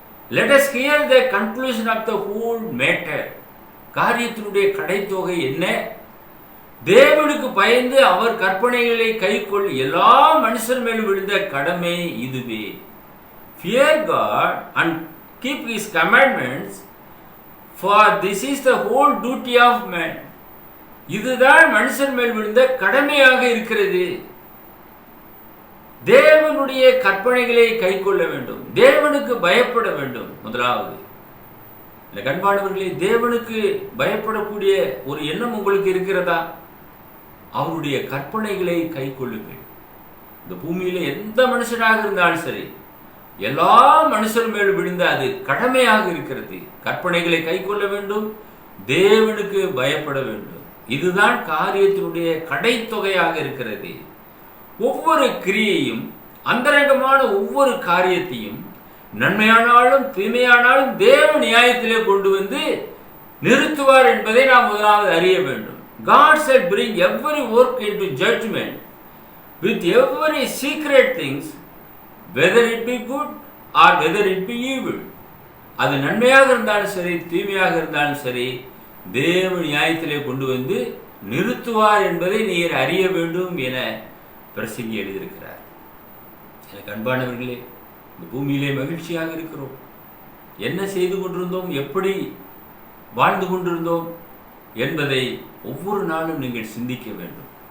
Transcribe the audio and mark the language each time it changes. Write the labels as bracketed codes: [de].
[en] Let us hear the conclusion of the whole matter. [ta] காரியத்தினுடைய கடைத்தொகை என்ன? தேவனுக்கு பயந்து அவர் கற்பனைகளை கைக்கொள் எல்லா மனுஷர் மேலும் விழுந்த கடமை இதுவே. [en] Fear God and keep His commandments, for this is the whole duty of man. [ta] இதுதான் மனுஷன் மேல் விழுந்த கடமையாக இருக்கிறது. தேவனுடைய கற்பனைகளை கைக்கொள்ள வேண்டும், தேவனுக்கு பயப்பட வேண்டும். முதலாவது, இந்த கண்பானவர்களே, தேவனுக்கு பயப்படக்கூடிய ஒரு எண்ணம் உங்களுக்கு இருக்கிறதா? அவருடைய கற்பனைகளை கைக்கொள்ளுங்கள். இந்த பூமியில எந்த மனுஷனாக இருந்தாலும் சரி, எல்லா மனுஷர் மேலும் விழுந்த அது கடமையாக இருக்கிறது. கற்பனைகளை கைக்கொள்ள வேண்டும், தேவனுக்கு பயப்பட வேண்டும். இதுதான் காரியத்தினுடைய கடைத்தொகையாக இருக்கிறது. ஒவ்வொரு கிரியையும், அந்தரங்கமான ஒவ்வொரு காரியத்தையும், நன்மையானாலும் தீமையானாலும் தேவ நியாயத்திலே கொண்டு வந்து நிறுத்துவார் என்பதை நாம் முதலாவது அறிய வேண்டும். [en] God shall bring every work into judgment with every secret things, whether it be good or whether it be evil. [ta] அது நன்மையாக இருந்தாலும் சரி, தீமையாக இருந்தாலும் சரி, தேவ நியாயத்திலே கொண்டு வந்து நிறுத்துவார் என்பதை நீர் அறிய வேண்டும் என பிரசங்கி எழுதியிருக்கிறார். எனக்கு அன்பானவர்களே, இந்த பூமியிலே மகிழ்ச்சியாக இருக்கிறோம். என்ன செய்து கொண்டிருந்தோம், எப்படி வாழ்ந்து கொண்டிருந்தோம் என்பதை ஒவ்வொரு நாளும் நீங்கள் சிந்திக்க வேண்டும்.